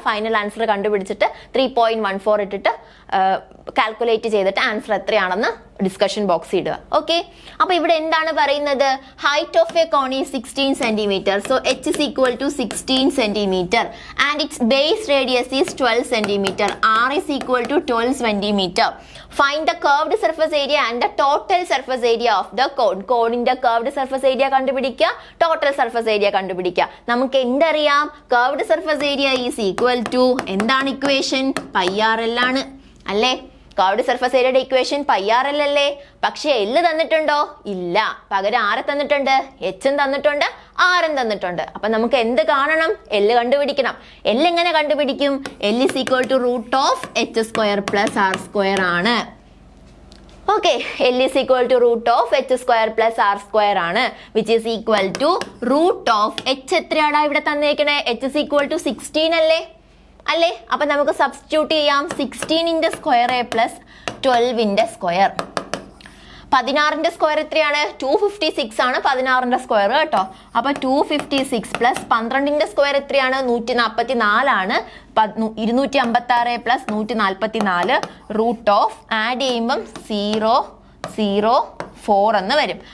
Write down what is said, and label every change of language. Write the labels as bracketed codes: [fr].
[ml] Final answer കണ്ടുപിടിച്ചിട്ട് 3.14 ഇട്ടിട്ട് calculate ചെയ്തിട്ട് ആൻസർ എത്രയാണെന്ന് ഡിസ്കഷൻ ബോക്സ് ഇടുക. ഓക്കെ, അപ്പൊ ഇവിടെ എന്താണ് പറയുന്നത്? [en] Height of a cone is 16 centimetre. So h is equal to 16 [ml] centimetre [en] And its base radius is 12 centimetre. r is equal to 12 centimetre. Find the curved surface area and the total surface area of the cone. [ml] കോണിന്റെ curved surface area കണ്ടുപിടിക്കുക, total surface area കണ്ടുപിടിക്കുക. നമുക്ക് എന്തറിയാം? Curved surface area is equal to എന്താണ് equation? πrl ആണ് അല്ലേ? Curved surface ഏരിയയുടെ equation πrl അല്ലേ? പക്ഷെ L തന്നിട്ടുണ്ടോ? ഇല്ല. പകരം ആരെ തന്നിട്ടുണ്ട്? H തന്നിട്ടുണ്ട്, R തന്നിട്ടുണ്ട്. അപ്പൊ നമുക്ക് എന്ത് കാണണം? L കണ്ടുപിടിക്കണം. [en] L എങ്ങനെ കണ്ടുപിടിക്കും? L is equal to √h² + r² [ml] ആണ്. [en] okay, L is equal to root of h square plus r square ആണ്, which is equal to root of h [ml] എത്രയാണ് ഇവിടെ തന്നേക്കണേ? [en] h is equal to 16 [ml] അല്ലേ? അപ്പൊ നമുക്ക് സബ്സ്റ്റിറ്റ്യൂട്ട് ചെയ്യാം. 16 square a plus 12 square. 16 square എത്രയാണ്? 256 ആണ് 16 സ്ക്വയർ കേട്ടോ. അപ്പൊ 256 പ്ലസ് 12 സ്ക്വയർ എത്രയാണ്? 144 ആണ്. 256 പ്ലസ് 144 റൂട്ട് ഓഫ് ആഡ് ചെയ്യുമ്പം 004 എന്ന് വരും.